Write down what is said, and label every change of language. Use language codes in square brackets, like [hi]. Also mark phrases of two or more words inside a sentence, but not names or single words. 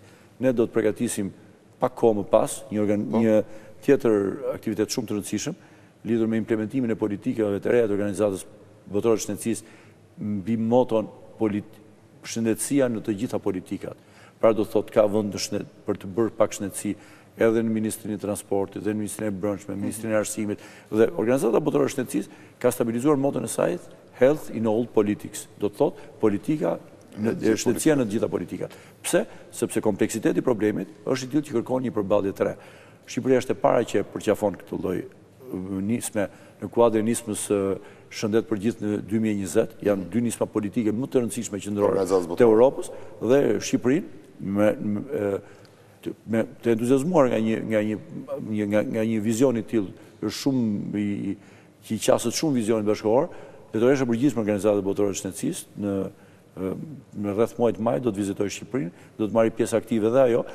[sq] Ne do të përgatisim pak kohë më pas një tjetër aktivitet shumë të rëndësishëm, lidhur me implementimin e politikave të reja të organizatës botërore të shëndetësisë mbi moton shëndetësia në të gjitha politikat. Pra do të thotë ka vend për të bërë pak shëndetësi edhe në Ministrinë e Transportit, dhe në Ministrinë e Brendshme, Ministrinë e Arsimit, dhe organizata botërore të shëndetësisë ka stabilizuar moton e saj [en] Health in all politics. [sq] Do të thotë politika shëndetësia në të gjitha politikat. Pse? Sepse kompleksiteti i problemit është i tillë që kërkon një përballje të re. Shqipëria është e para që përqafon këtë lloj nisme në kuadrin e nismës Shëndet për gjithë në 2020, janë 2 nisma politike më të rëndësishme qendrore të Europës, dhe Shqipërinë të entuziazmuar nga një vizion i tillë shumë që i qaset shumë vizionit bashkëkor, drejtoresha e përgjithshme e Organizatës Botërore të Shëndetësisë në rreth muajit maj do të vizitojë Shqipërinë, do të marrë pjesë aktive dhe ajo.